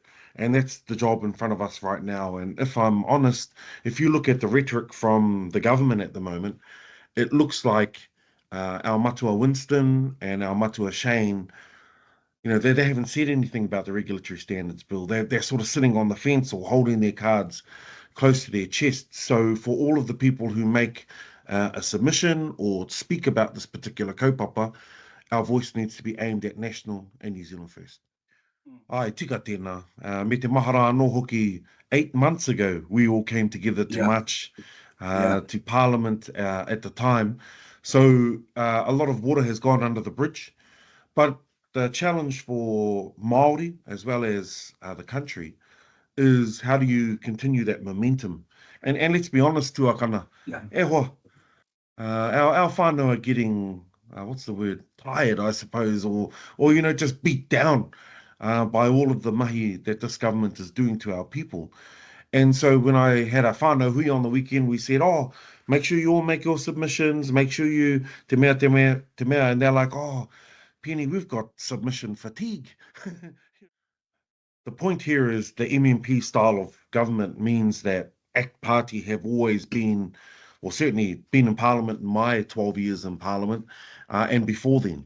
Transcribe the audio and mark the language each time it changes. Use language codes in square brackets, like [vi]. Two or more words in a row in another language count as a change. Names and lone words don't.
[en] And that's the job in front of us right now. And if I'm honest, if you look at the rhetoric from the government at the moment, it looks like our Matua Winston and our Matua Shane, they haven't said anything about the Regulatory Standards Bill. They're sort of sitting on the fence or holding their cards close to their chests. So for all of the people who make a submission or speak about this particular kaupapa, our voice needs to be aimed at national and New Zealand first. [mi] Ai, tika tēnā. Me te mahara anō hoki [en] 8 months ago, we all came together to march to Parliament at the time. So a lot of water has gone under the bridge. But the challenge for Māori, as well as the country, is how do you continue that momentum? And let's be honest, tuakana, our whānau are getting, what's the word, tired, I suppose, or just beat down by all of the mahi that this government is doing to our people. And so when I had a [mi] whānau hui [en] on the weekend, we said, make sure you all make your submissions, make sure you [mi] te mea, [en] and they're like, Peeni, we've got submission fatigue. The point here is the MMP style of government means that ACT Party have always been, or certainly been in Parliament in my 12 years in Parliament, and before then.